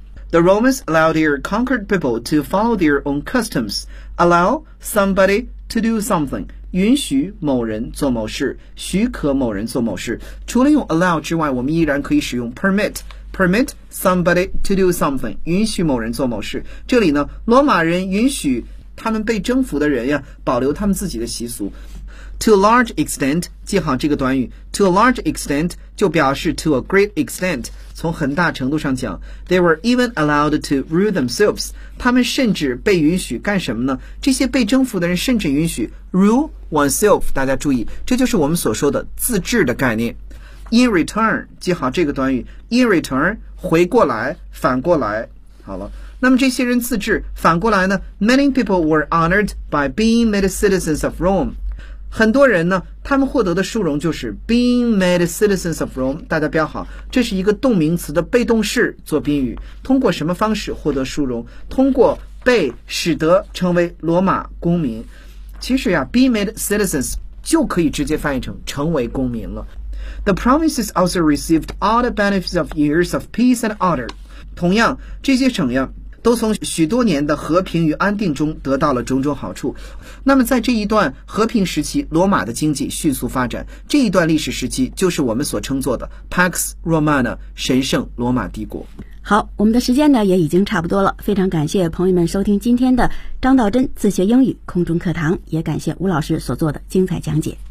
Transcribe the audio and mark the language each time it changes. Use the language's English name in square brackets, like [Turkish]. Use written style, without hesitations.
[English] The Romans allowed their conquered people to follow their own customs. Allow somebody to do something. [Chinese] 允许某人做某事，许可某人做某事。除了用 allow 之外，我们依然可以使用 permit， [English] permit somebody to do something， [Chinese] 允许某人做某事。这里呢，罗马人允许他们被征服的人呀，保留他们自己的习俗。 [English] To a large extent， [Chinese] 记好这个短语。 [English] To a large extent [Chinese] 就表示 [English] to a great extent。 [Chinese] 从很大程度上讲 [English] ，they were even allowed to rule themselves。 [Chinese] 他们甚至被允许干什么呢？这些被征服的人甚至允许 [English] rule oneself。 [Chinese] 大家注意，这就是我们所说的自治的概念。 [English] In return， [Chinese] 记好这个短语。In return， 回过来，反过来。好了。那么这些人自治，反过来呢 [English] ？Many people were honored by being made citizens of Rome。 [Chinese] 很多人呢，他们获得的殊荣就是 [English] being made citizens of Rome。 [Chinese] 大家标好，这是一个动名词的被动式做宾语。通过什么方式获得殊荣？通过被使得成为罗马公民。其实呀 ， [English] be made citizens [Chinese] 就可以直接翻译成成为公民了。 [English] The provinces also received all the benefits of years of peace and order。 [Chinese] 同样，这些省呀，都从许多年的和平与安定中得到了种种好处。那么在这一段和平时期，罗马的经济迅速发展，这一段历史时期就是我们所称作的 Pax Romana， 神圣罗马帝国。好，我们的时间呢也已经差不多了，非常感谢朋友们收听今天的张道真自学英语空中课堂，也感谢吴老师所做的精彩讲解。